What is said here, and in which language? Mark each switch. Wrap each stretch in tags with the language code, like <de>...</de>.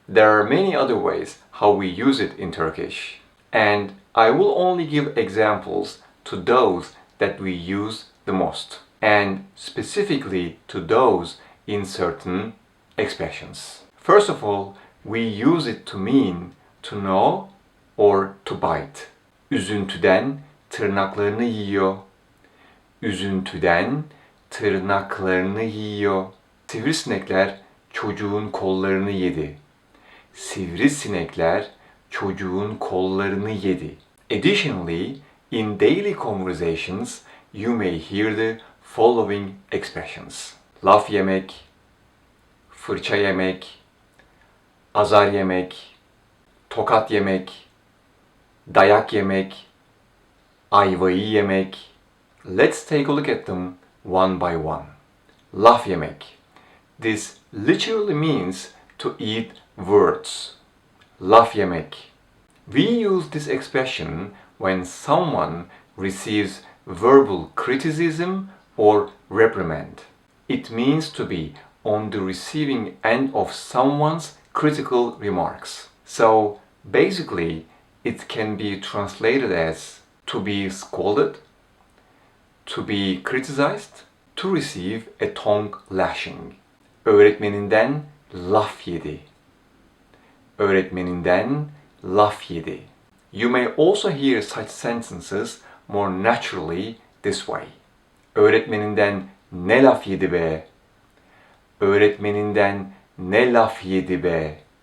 <en>There are many other ways how we use it in Turkish, and I will only give examples to those that we use the most, and specifically to those in certain expressions. First of all, we use it to mean to know or to bite.</en> <tr>Üzüntüden tırnaklarını yiyor. Üzüntüden tırnaklarını yiyor. Sivrisinekler çocuğun kollarını yedi. Sivrisinekler çocuğun kollarını yedi.</tr> <en>Additionally, in daily conversations, you may hear the following expressions.</en> <tr>Laf yemek, fırça yemek, azar yemek, tokat yemek, dayak yemek, ayvayı yemek.</tr> <en>Let's take a look at them one by one.</en> <tr>Laf yemek.</tr> <en>This literally means to eat words.</en> <tr>Laf yemek.</tr> <en>We use this expression when someone receives verbal criticism or reprimand. It means to be on the receiving end of someone's critical remarks. So basically, it can be translated as to be scolded, to be criticized, to receive a tongue lashing.</en> <tr>Öğretmeninden laf yedi. Öğretmeninden laf yedi.</tr> <en>You may also hear such sentences more naturally this way.</en> <tr>Öğretmeninden ne laf yedi be? Öğretmeninden ne laf yedi be?</tr>